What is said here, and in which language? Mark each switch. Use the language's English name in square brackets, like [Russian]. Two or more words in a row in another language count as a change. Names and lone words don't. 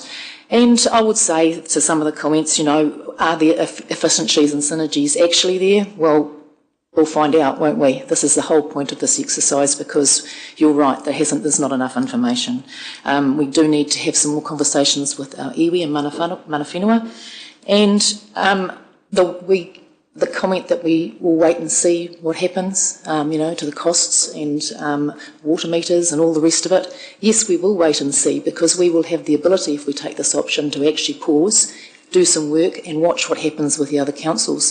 [English] And I would say to some of the comments, are there efficiencies and synergies actually there? Well, we'll find out, won't we? This is the whole point of this exercise, because you're right, there's not enough information. We do need to have some more conversations with our iwi and [Māori] mana whenua, [English] and the comment that we will wait and see what happens, to the costs and water meters and all the rest of it. Yes, we will wait and see, because we will have the ability, if we take this option, to actually pause, do some work and watch what happens with the other councils.